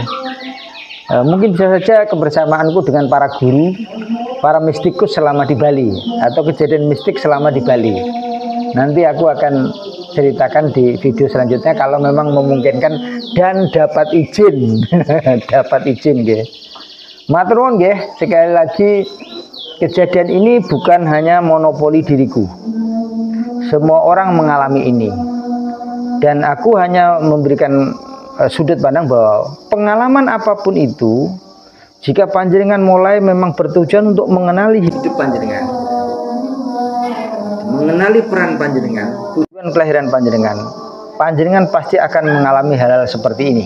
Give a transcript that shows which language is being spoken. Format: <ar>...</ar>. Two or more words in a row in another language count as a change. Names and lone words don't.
<id>Mungkin bisa saja kebersamaanku dengan para guru, para mistikus selama di Bali, atau kejadian mistik selama di Bali. Nanti aku akan ceritakan di video selanjutnya kalau memang memungkinkan dan dapat izin. Dapat izin ya.</id> <jv>Matur nuwun nggih,</jv> <id>sekali lagi kejadian ini bukan hanya monopoli diriku. Semua orang mengalami ini. Dan aku hanya memberikan sudut pandang bahwa pengalaman apapun itu, jika panjenengan mulai memang bertujuan untuk mengenali hidup panjenengan, mengenali peran panjenengan, tujuan kelahiran panjenengan pasti akan mengalami hal-hal seperti ini.</id>